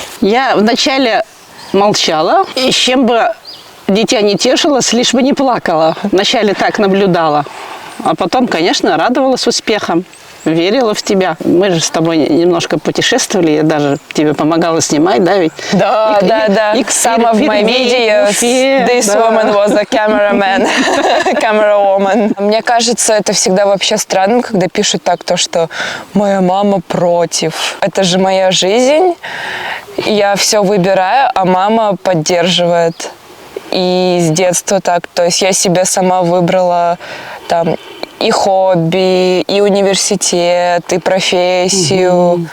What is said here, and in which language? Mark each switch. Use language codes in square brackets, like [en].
[ru] Я вначале молчала, и с чем бы дитя не тешилось, лишь бы не плакала. Вначале так наблюдала, а потом, конечно, радовалась успехам. Верила в тебя. Мы же с тобой немножко путешествовали, я даже тебе помогала снимать, да, ведь? Да, да. И [en] Some of my videos, this woman was a cameraman, camera woman. [ru] Мне кажется, это всегда вообще странно, когда пишут так, то, что моя мама против. Это же моя жизнь, я все выбираю, а мама поддерживает. И с детства так, то есть я себе сама выбрала там и хобби, и университет, и профессию.